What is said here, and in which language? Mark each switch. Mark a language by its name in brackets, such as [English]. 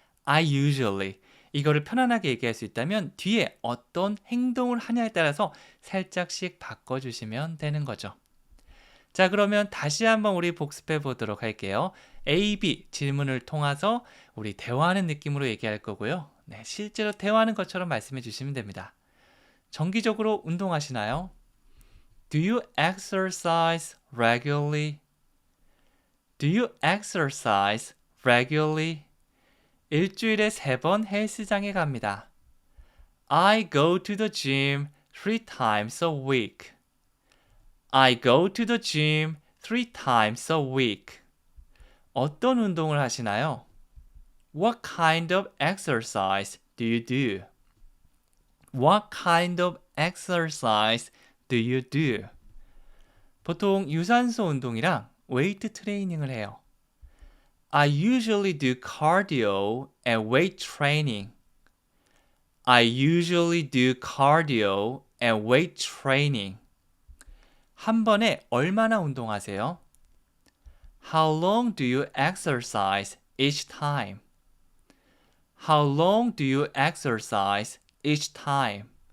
[English] I usually [Korean] 이거를 편안하게 얘기할 수 있다면 뒤에 어떤 행동을 하냐에 따라서 살짝씩 바꿔주시면 되는 거죠. 자, 그러면 다시 한번 우리 복습해 보도록 할게요. A, B 질문을 통해서 우리 대화하는 느낌으로 얘기할 거고요. 네, 실제로 대화하는 것처럼 말씀해 주시면 됩니다. 정기적으로 운동하시나요? [English] Do you exercise regularly? Do you exercise regularly? [Korean] 일주일에 3번 헬스장에 갑니다. [English] I go to the gym 3 times a week. I go to the gym 3 times a week. [Korean] 어떤 운동을 하시나요? [English] What kind of exercise do you do? What kind of exercise do you do? [Korean] 보통 유산소 운동이랑 웨이트 트레이닝을 해요. [English] I usually do cardio and weight training. I usually do cardio and weight training. [Korean] 한 번에 얼마나 운동하세요? [English] How long do you exercise each time? How long do you exercise each time?